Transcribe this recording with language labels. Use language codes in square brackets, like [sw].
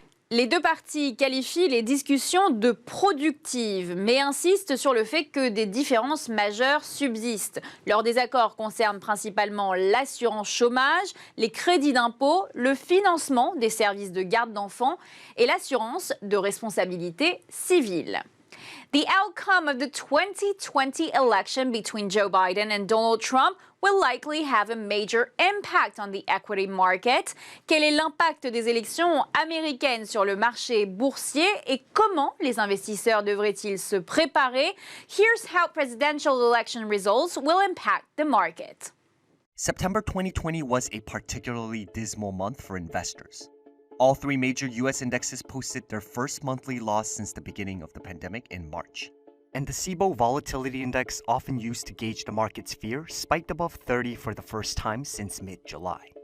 [fr] Les deux parties qualifient les discussions de productives, mais insistent sur le fait que des différences majeures subsistent. Leurs désaccords concernent principalement l'assurance chômage, les crédits d'impôt, le financement des services de garde d'enfants et l'assurance de responsabilité civile. [en] The outcome of the 2020 election between Joe Biden and Donald Trump will likely have a major impact on the equity market. [fr] Quel est l'impact des élections américaines sur le marché boursier et comment les investisseurs devraient-ils se préparer? [en] Here's how presidential election results will impact the market. September 2020 was a particularly dismal month for investors. All three major U.S. indexes posted their first monthly loss since the beginning of the pandemic in March. And the SIBO Volatility Index, often used to gauge the market's fear, spiked above 30 for the first time since mid-July.